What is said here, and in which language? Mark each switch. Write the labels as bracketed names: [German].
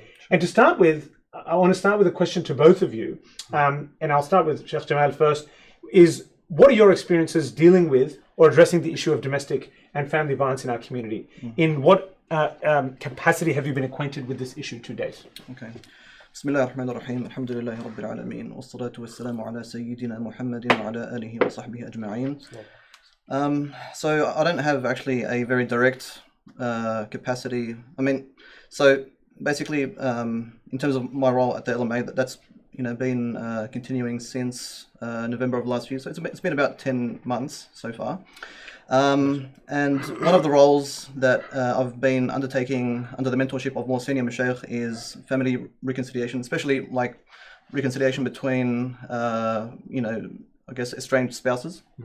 [English] And to start with, I want to start with a question to both of you, and I'll start with Sheikh Jamal first, is what are your experiences dealing with or addressing the issue of domestic and family violence in our community? In what capacity have you been acquainted with this issue to date? Okay. [Arabic] بسم الله الرحمن الرحيم الحمد لله رب العالمين والصلاة والسلام على سيدنا محمد وعلى آله وصحبه أجمعين. [English] So I don't have actually a very direct capacity. So basically, in terms of my role at the LMA, that's been continuing since November of last year. So it's been about 10 months so far. And one of the roles that I've been undertaking under the mentorship of more senior Mashaykh is family reconciliation, especially like reconciliation between, I guess, estranged spouses.